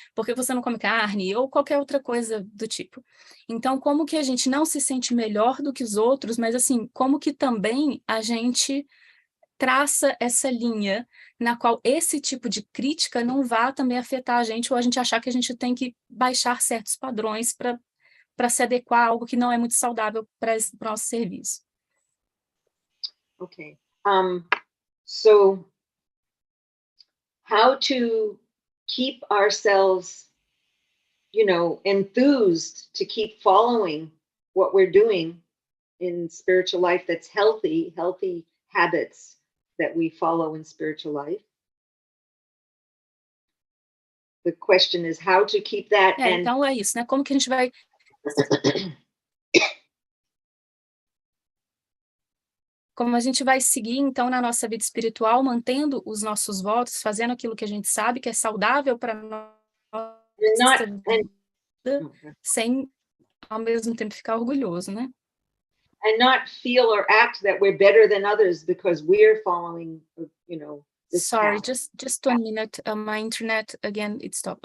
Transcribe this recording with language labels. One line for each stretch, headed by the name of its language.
Portuguese: Por que você não come carne? Ou qualquer outra coisa do tipo. Então, como que a gente não se sente melhor do que os outros, mas assim, como que também a gente traça essa linha na qual esse tipo de crítica não vá também afetar a gente, ou a gente achar que a gente tem que baixar certos padrões para se adequar a algo que não é muito saudável para o nosso serviço.
English: Okay. So how to keep ourselves, enthused to keep following what we're doing in spiritual life that's healthy habits that we follow in spiritual life. The question is how to keep that.
Portuguese: Então é isso, né? Como que a gente vai como a gente vai seguir, então, na nossa vida espiritual, mantendo os nossos votos, fazendo aquilo que a gente sabe que é saudável para nossa vida, sem, ao mesmo tempo, ficar orgulhoso, né?
English: And not feel or act that we're better than others because we're following, this Sorry, path. just 1 minute. My internet, again, it stopped.